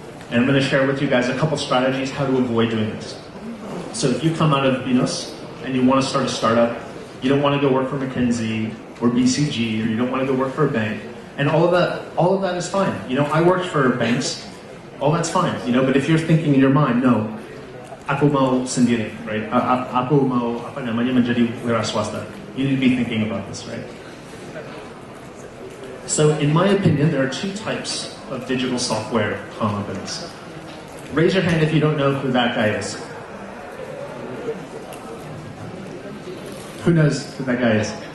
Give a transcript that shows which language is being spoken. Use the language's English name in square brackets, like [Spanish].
[English] And I'm going to share with you guys a couple strategies how to avoid doing this. So if you come out of Binus and you want to start a startup, you don't want to go work for McKinsey or BCG, or you don't want to go work for a bank, and all of that is fine. You know, I worked for banks, all that's fine. You know, but if you're thinking in your mind, no, [Indonesian] aku mau sendiri, [English] right? [Indonesian] Aku mau apa namanya menjadi wira swasta. [English] You need to be thinking about this, right? So in my opinion, there are two types of digital software companies. Raise your hand if you don't know who that guy is. Who knows who that guy is?